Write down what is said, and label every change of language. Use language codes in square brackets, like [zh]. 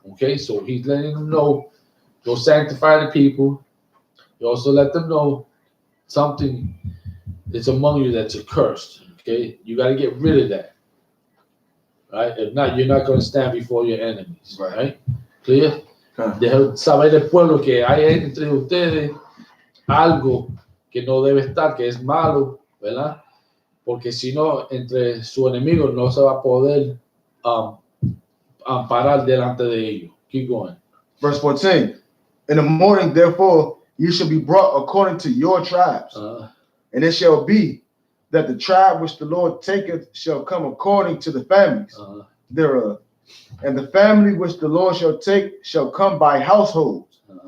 [en] Okay, so he's letting them know, go sanctify the people. You also let them know something that's among you that's accursed. Okay, you got to get rid of that. Right? If not, you're not going to stand before your enemies. Right? Clear? [es] Deja saber del pueblo que hay entre ustedes algo que no debe estar, que es malo, ¿verdad? Porque si no, entre su enemigo no se va a poder amparar delante de ellos. [en] Keep going. Verse 14. In the morning, therefore, you shall be brought according to your tribes. And it shall be that the tribe which the Lord taketh shall come according to the families thereof. And the family which the Lord shall take shall come by households.